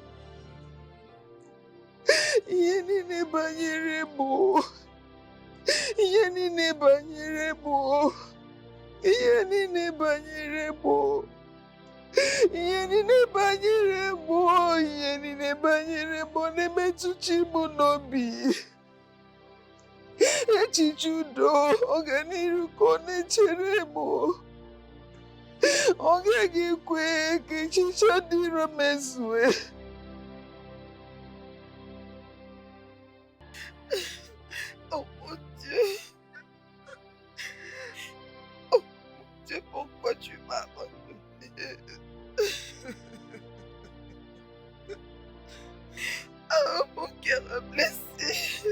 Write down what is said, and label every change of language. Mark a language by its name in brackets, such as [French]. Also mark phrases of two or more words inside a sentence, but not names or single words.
[Igbo] ihe niile banyere mụ ihe niile banyere mụ ihe niile banyere mụ ihe niile banyere mụ ihe niile banyere mụ na-emetụchi m n'obi echiche udo ọganiru ka ọ na-echere m ọ gaghị ekwe ka echiche dị iro mezue [French] Oh mon Dieu. Oh mon Dieu, pourquoi tu m'as abandonné? Oh, mon cœur est blessé.